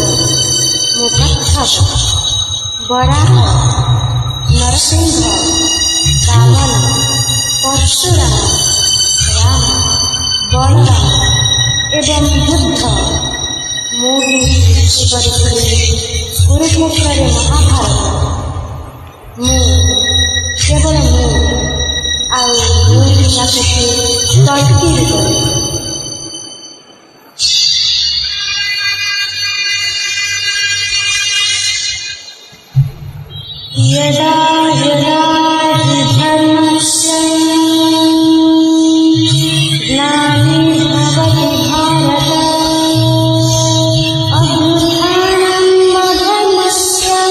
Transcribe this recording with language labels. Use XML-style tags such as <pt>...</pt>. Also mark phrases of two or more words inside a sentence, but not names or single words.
<or>ମୁଁ କଚ୍ଛପ ବରାହ ନରସିଂହ ବାମନ ପରଶୁରାମ ରାମ ବଳରାମ ଏବଂ ବୁଦ୍ଧ ମୁଁ ହିଁ ସୃଷ୍ଟି କରିଥିଲି କୁରୁକ୍ଷେତ୍ରରେ ମହାଭାରତ ମୁଁ କେବଳ ମୁଁ ଆଉ ମୁଁ ହିଁ ଆସୁଛି କଳ୍କି ରୂପରେ</or> <sa>यदा यदा हि धर्मस्य ग्लानिर्भवति भारत अभ्युत्थानं धर्मस्य</sa>